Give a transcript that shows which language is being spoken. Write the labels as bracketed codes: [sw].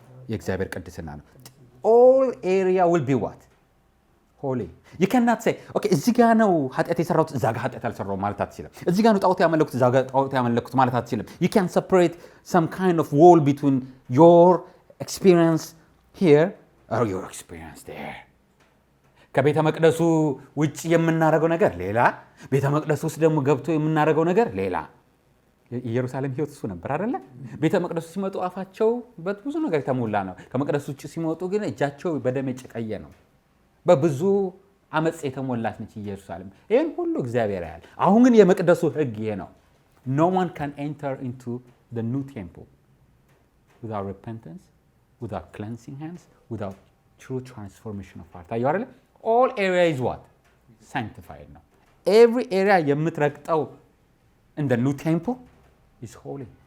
[am] የእግዚአብሔር ቅድስና ነው። [en] all area will be what? holy. you cannot say okay [am] እዚህ ጋር ነው ኃጢአት የሰራሁት እዛ ጋር ኃጢአት አልሰራሁም ማለት አትችልም። እዚህ ጋር ነው ጣዖት ያመለኩት እዛ ጋር ጣዖት ያመለኩት ማለት አትችልም። [en] you can separate some kind of wall between your experience here or your experience there። [am] ከቤተ መቅደሱ ውጭ የምናደርገው ነገር ሌላ፣ ቤተ መቅደሱ ውስጥ ደግሞ ገብቶ የምናደርገው ነገር ሌላ። ኢየሩሳሌም ህይወት እሱ ነበር አይደለ? ቤተ መቅደሱ ሲመጡ አፋቸው በብዙ ነገር የተሞላ ነው። ከመቅደሱ ውጭ ሲመጡ ግን እጃቸው በደም የጨቀየ ነው። በብዙ አመጽ የተሞላች ነች ኢየሩሳሌም። ይህን ሁሉ እግዚአብሔር ያያል። አሁን ግን የመቅደሱ ሕግ ይሄ ነው። [en] no one can enter into the new temple without repentance, without cleansing hands, without true transformation of heart። [am] አየሁ አይደለ? [en] all area is what? sanctified ነው። every area [am] የምትረግጠው [en] in the new temple is holy.